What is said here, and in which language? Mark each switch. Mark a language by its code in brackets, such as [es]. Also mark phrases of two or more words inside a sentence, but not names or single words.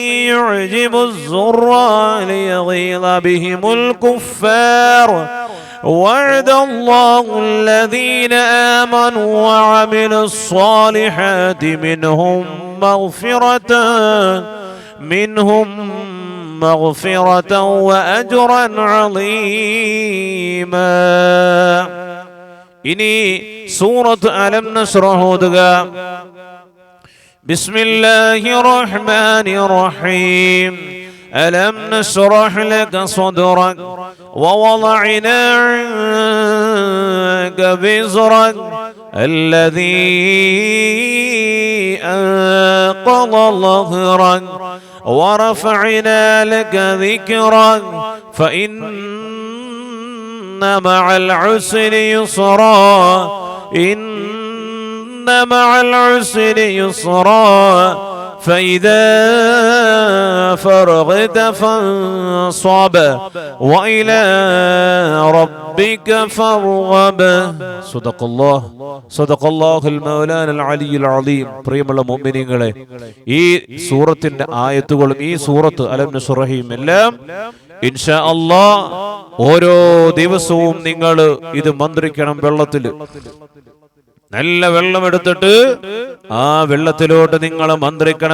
[ar] يعجب الزراع ليغيظ بهم الكفار وعد الله الذين آمنوا وعملوا الصالحات منهم مغفرة وأجرا عظيما. [ml] ഇനി സൂറത്ത് അലം നശ്റഹ് ഓതുക. [ar] بسم الله الرحمن الرحيم. ألم نشرح لك صدرك ووضعنا عنك وزرك الذي أنقض ظهرك ورفعنا لك ذكرك فإن مع العسر يسرا إن مع العسر يسرا فإذا فرغت فانصب وإلى ربك فارغب. صدق الله مولانا العلي العليم. [ml] പ്രിയമുള്ള മുഅ്മിനീങ്ങളെ, ഈ സൂറത്തിന്റെ ആയത്തുകളും ഈ സൂറത്ത് അലം നശ്റഹും എല്ലാം [ar] إن شاء الله [ml] ഓരോ ദിവസവും നിങ്ങൾ ഇത് മന്ത്രിക്കണം. വെള്ളത്തിൽ നല്ല വെള്ളം എടുത്തിട്ട് ആ വെള്ളത്തിലോട്ട് നിങ്ങൾ മന്ത്രിക്കണം.